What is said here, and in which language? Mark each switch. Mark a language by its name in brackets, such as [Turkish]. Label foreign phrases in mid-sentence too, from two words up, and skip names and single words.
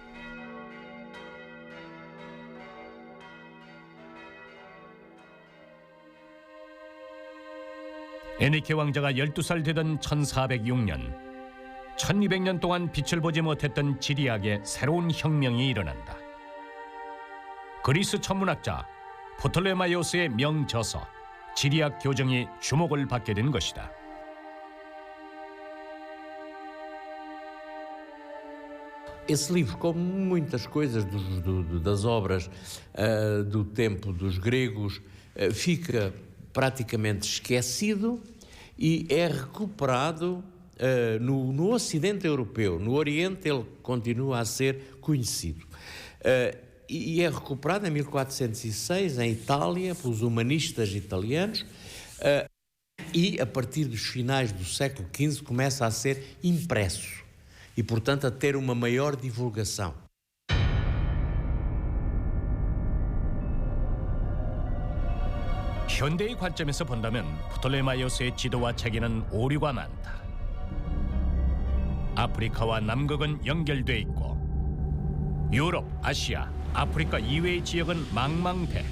[Korean] 엔리케 왕자가 12살 되던 1406년, 1200년 동안 빛을 보지 못했던 지리학에 새로운 혁명이 일어난다. 그리스 천문학자 프톨레마이오스의 명저서 지리학 교정이 주목을 받게 된 것이다. [Portuguese] Esse livro, como muitas coisas das obras do tempo dos gregos, fica praticamente esquecido e é recuperado no Ocidente Europeu. No Oriente ele continua a ser conhecido. E é recuperado em 1406 em Itália pelos humanistas italianos e a partir dos finais do século XV começa a ser impresso e, portanto, a ter uma maior divulgação. [Korean] 현대의 관점에서 본다면 프톨레마이오스의 지도와 책에는 오류가 많다. 아프리카와 남극은 연결돼 있고 유럽, 아시아, 아프리카 이외의 지역은 망망대해.